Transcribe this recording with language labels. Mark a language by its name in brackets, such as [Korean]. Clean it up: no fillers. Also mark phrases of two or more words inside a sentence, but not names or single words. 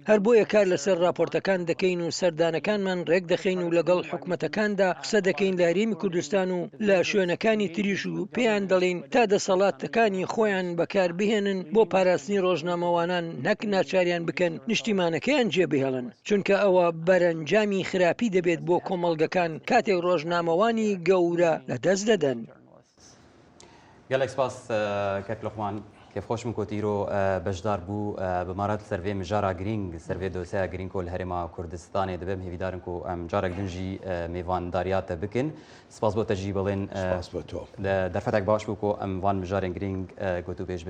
[Central Kurdish] هەر بۆیە کار لەسەر راپۆرتەکان دەکەین و سەردانەکانمان ڕێک دەخەین و لەگەڵ حکومەتەکاندا قسە دەکەین لە هەرێمی کوردستان و لە شوێنەکانی تریش و پێیان دەڵێن تا دەسەڵاتەکانی خۆیان بەکار بهێنن بۆ پاراستنی ڕۆژنامەوانان نەک ناچاریان بکەن نیشتیمانەکەیان جێبهێڵن چونکە ئەوە بەرەنجامی خراپی دەبێت بۆ کۆمەڵگەکان کاتێک ڕۆژنامەوانی گەورە لەدەست دەدەن. [Kurdish] gelek spas kek Luqman kevxweşim ku îro bejdar bû bi marat servê mijara girîng servê doseya girîng ku li Herêma Kurdistanê dibim hêvîdarin ku em carek din jî mêvandariya te bikin. Spas bo te jî bilên derfetek baş bû ku em van mijarên girîng gotû pêş bikin.